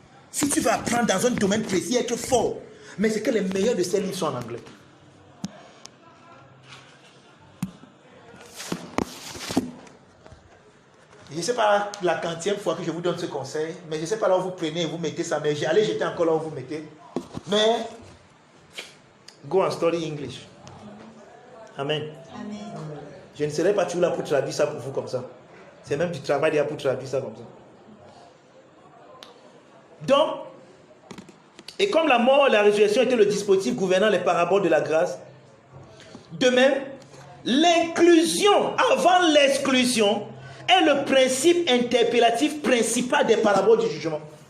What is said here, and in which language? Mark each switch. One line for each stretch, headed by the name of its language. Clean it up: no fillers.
French: Si tu veux apprendre dans un domaine précis, être fort. Mais c'est que les meilleurs de ces livres sont en anglais. Je ne sais pas la quantième fois que je vous donne ce conseil, mais je ne sais pas là où vous prenez et vous mettez ça, mais allez jeter encore là où vous mettez.
English: Mais, go and study English. Amen. Amen.
French: Je ne serai pas toujours là pour traduire ça pour vous comme ça. C'est même du travail déjà pour traduire ça comme ça. Donc, et comme la mort et la résurrection étaient le dispositif gouvernant les paraboles de la grâce, de même, l'inclusion avant l'exclusion est le principe interpellatif principal des paraboles du jugement.